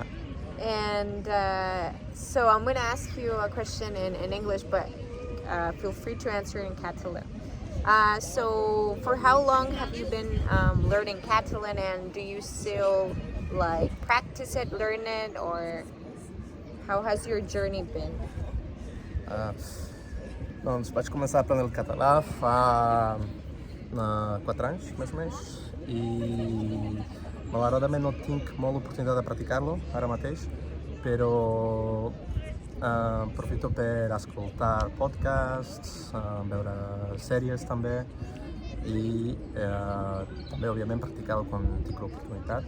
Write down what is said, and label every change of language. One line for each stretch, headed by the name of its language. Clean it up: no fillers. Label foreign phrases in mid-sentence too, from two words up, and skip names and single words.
English: And so I'm going to ask you a question in English, but feel free to answer in Catalan. So for how long have you been learning Catalan, and do you still like practice it, learn it, or how has your journey been?
Catalan: Doncs vaig començar a aprendre el català fa 4 anys, més o menys, i malauradament no tinc molt l'oportunitat de practicar-lo ara mateix, però aprofito per escoltar podcasts, veure sèries també, i també, òbviament, practicar-lo quan tinc l'oportunitat.